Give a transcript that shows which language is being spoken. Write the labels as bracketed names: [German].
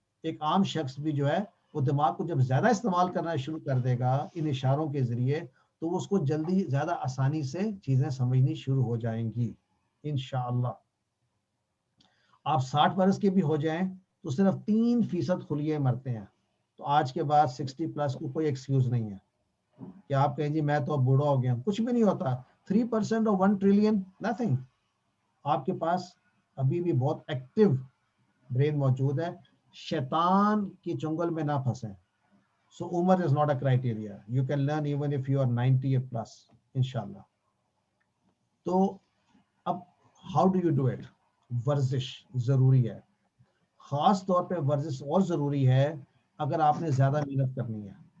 [Urdu] ایک عام شخص بھی جو ہے وہ دماغ کو جب زیادہ استعمال کرنا شروع کر دے گا ان اشاروں کے ذریعے, تو اس کو جلدی زیادہ آسانی سے چیزیں سمجھنی شروع ہو جائیں گی انشاءاللہ. آپ 60 برس کے بھی ہو جائیں تو صرف 3% خلیے مرتے ہیں. تو آج کے بعد 60+ کو کوئی ایکسکیوز نہیں ہے کہ آپ کہیں جی میں تو اب بوڑھا ہو گیا. کچھ بھی نہیں ہوتا. [English] 3% of 1 trillion nothing. [Urdu] آپ کے پاس ابھی بھی بہت ایکٹیو برین موجود ہے. شیطان کی چنگل میں نہ پھنسیں. [English] So عمر is not a criteria. You can learn even if you are 90+ انشاءاللہ. [Urdu] تو اب [English] how do you do it? [Urdu] ورزش ضروری ہے, خاص طور پہ ورزش اور ضروری ہے اگر آپ نے زیادہ محنت کرنی ہے.